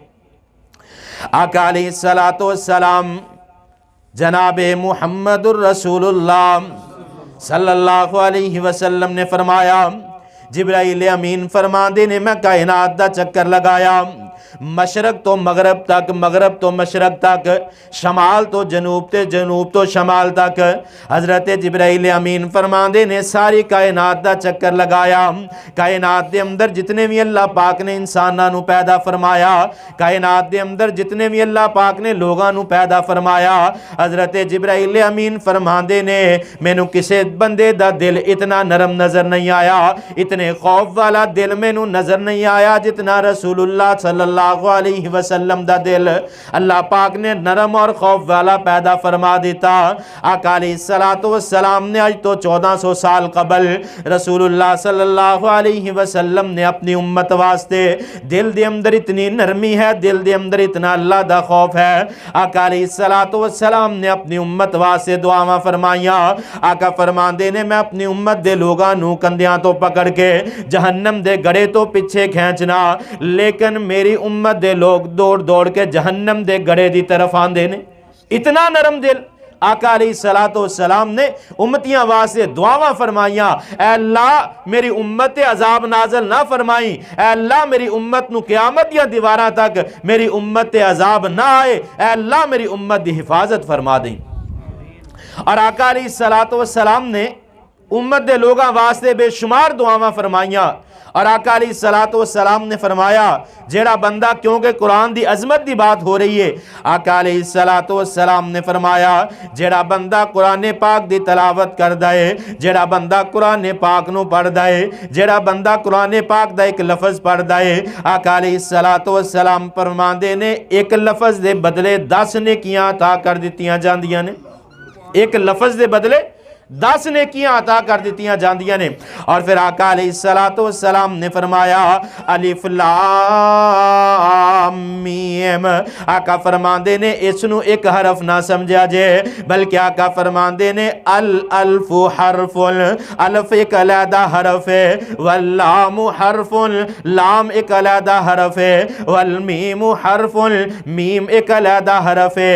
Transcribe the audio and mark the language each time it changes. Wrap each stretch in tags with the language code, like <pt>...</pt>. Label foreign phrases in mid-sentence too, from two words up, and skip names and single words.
<pa>آقا</pa> <ar>علیہ السلام</ar> <pa>جناب محمد الرسول اللہ</pa> <ar>صلی اللہ علیہ وسلم</ar> <pa>نے فرمایا، جبرائیل امین فرماندے نے میں کائنات دا چکر لگایا، مشرق تو مغرب تک، مغرب تو مشرق تک، شمال تو جنوب تے جنوب تو شمال تک، حضرت جبرائیل امین فرماندے نے ساری کائنات دا چکر لگایا۔ کائنات دے اندر جتنے بھی اللہ پاک نے انساناں نو پیدا فرمایا، کائنات دے اندر جتنے بھی اللہ پاک نے لوگاں نو پیدا فرمایا، حضرت جبرائیل امین فرماندے نے مینوں کسے بندے دا دل اتنا نرم نظر نہیں آیا، اتنے خوف والا دل مینوں نظر نہیں آیا جتنا رسول اللہ</pa> <ar>صلی اللہ علیہ وسلم</ar> <pa>دا دل اللہ پاک نے نرم اور خوف والا پیدا فرما دیتا۔ آقا</pa> <ar>علیہ السلام</ar> <pa>نے آج تو 1400 سال قبل رسول اللہ</pa> <ar>صلی اللہ علیہ وسلم</ar> <pa>نے اپنی امت واسطے دل دے اندر اتنی نرمی ہے، دل دے اندر اتنا اللہ دا خوف ہے، آقا</pa> <ar>علیہ السلام</ar> <pa>نے اپنی امت واسطے دعاواں فرمائیاں۔ آقا فرماندے نے میں اپنی امت دے لوگاں نو کندیاں تو پکڑ کے جہنم دے گڑے تو پیچھے کھینچنا، لیکن میری امت دے لوگ دوڑ دوڑ کے جہنم دے گڑے دی طرف آندے نے۔ اتنا نرم دل آقا</pa> <ar>علیہ السلام</ar> <pa>نے امتیاں واسطے دعاواں فرمائیاں، اے اللہ میری امت عذاب نازل نہ فرمائی، اے اللہ میری امت نو قیامت یا دیواراں تک میری امت عذاب نہ آئے، اے اللہ میری امت دی حفاظت فرما دیں۔ اور آقا</pa> <ar>علیہ السلام</ar> <pa>نے امت دے لوگاں واسطے بے شمار دعاواں فرمائیاں، اور آقا</pa> <ar>علیہ السلام</ar> <pa>نے فرمایا جیڑا بندہ، کیونکہ قرآن دی عظمت دی بات ہو رہی ہے، آقا</pa> <ar>علیہ السلام</ar> <pa>نے فرمایا جیڑا بندہ قرآن پاک دی تلاوت کردا ہے، جیڑا بندہ قرآن پاک نو پڑھدا ہے، جیڑا بندہ قرآن پاک دا ایک لفظ پڑھدا ہے، آقا</pa> <ar>علیہ السلام</ar> <pa>فرماندے نے ایک لفظ دے بدلے 10 نیکیاں عطا کر دتیاں جاندیاں نے، ایک لفظ دے بدلے 10 نیکیاں عطا کر دیتیاں جاندیاں نے۔ اور پھر آقا</pa> <ar>علیہ السلام</ar> <pa>نے فرمایا</pa> <ar>الف لام میم،</ar> <pa>آقا فرماندے نے اس نو ایک حرف نہ سمجھا جے، بلکہ آقا فرماندے نے</pa> <ar>الالف حرف،</ar> <pa>الف ایک علیحدہ حرف ہے،</pa> <ar>واللام حرف،</ar> <pa>لام ایک علیحدہ حرف ہے،</pa> <ar>والمیم حرف،</ar> <pa>میم ایک علیحدہ حرف ہے۔</pa>